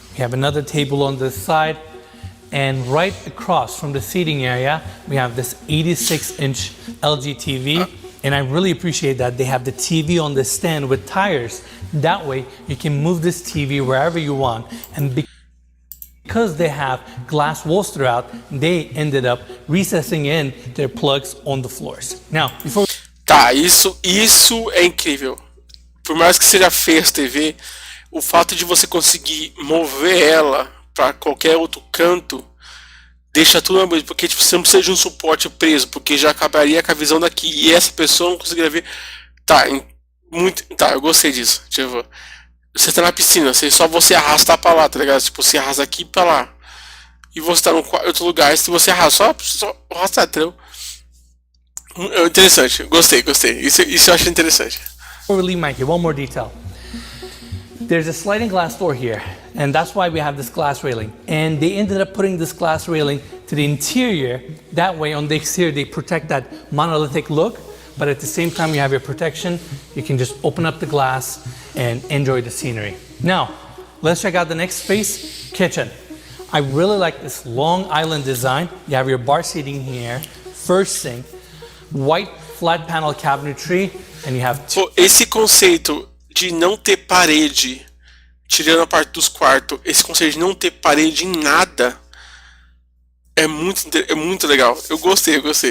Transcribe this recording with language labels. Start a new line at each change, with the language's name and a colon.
English: We have another table on this side, and right across from the seating area, we have this 86-inch LG TV, and I really appreciate that they have the TV on the stand with tires. That way, you can move this TV wherever you want, and because they have glass walls throughout, they ended up recessing in their plugs on the floors. Now, before
Portuguese: Tá, isso é incrível. Por mais que seja feia essa TV, o fato de você conseguir mover ela para qualquer outro canto deixa tudo mais bonito, porque tipo, você não precisa de um suporte preso, porque já acabaria com a visão daqui e essa pessoa não conseguiria ver. Tá, eu gostei disso. Tipo, você tá na piscina, só você arrastar pra lá, tá ligado? Tipo, você arrasta aqui pra lá. E você tá em outro lugar, se você arrasta, só arrastar, entendeu? Interessante, gostei. Isso eu acho interessante.
English: we leave, Mikey, one more detail. There's a sliding glass door here, and that's why we have this glass railing. And they ended up putting this glass railing to the interior. That way, on the exterior, they protect that monolithic look, but at the same time, you have your protection. You can just open up the glass and enjoy the scenery. Now, let's check out the next space, kitchen. I really like this long island design. You have your bar seating here, first sink, white flat panel cabinetry, and you have two.
Portuguese: Esse conceito de não ter parede, tirando a parte dos quartos, esse conceito de não ter parede em nada é muito legal. Eu gostei.